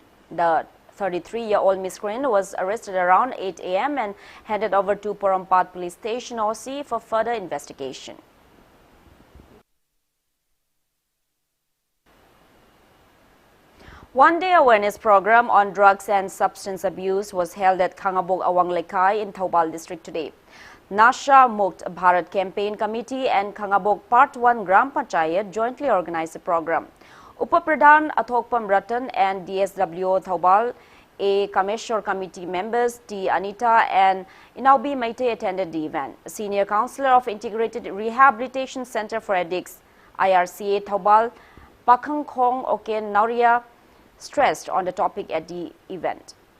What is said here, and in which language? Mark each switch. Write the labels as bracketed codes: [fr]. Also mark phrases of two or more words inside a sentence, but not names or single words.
[en] The 33-year-old miscreant was arrested around 8 a.m. and handed over to Porompat Police Station OC for further investigation. One-day awareness program on drugs and substance abuse was held at Khangabok Awang Lekai in Thoubal district today. Nasha Mukt Bharat Campaign Committee and Khangabok Part 1 Gram Panchayat jointly organized the program. Upapradhan Athokpam Ratan and DSWO Thoubal A Kameshwar Committee members T. Anita and Inaubi Maite attended the event. Senior Counselor of Integrated Rehabilitation Center for Addicts, IRCA Thoubal, Pakhang Khong Oken Nauria, stressed on the topic at the event.